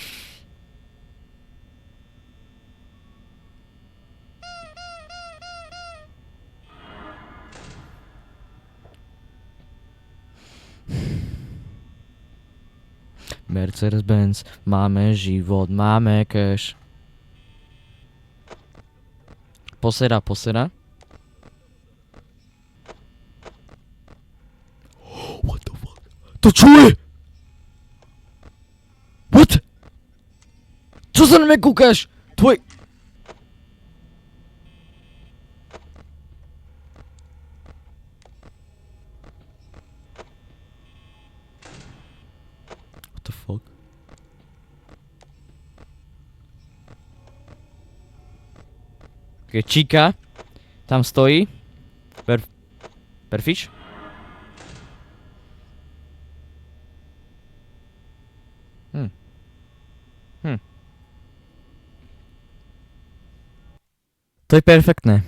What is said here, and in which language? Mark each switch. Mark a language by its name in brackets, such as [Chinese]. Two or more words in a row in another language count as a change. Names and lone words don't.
[Slovak] Mercedes-Benz, máme život, máme cash. Posera. [English] What the fuck? [Slovak] To čo je? What? Čo sa na mňa kúkaš? Tvoj... [English] What the fuck? [Slovak] Okay, Chica tam stojí. Perfiš? To je perfektné.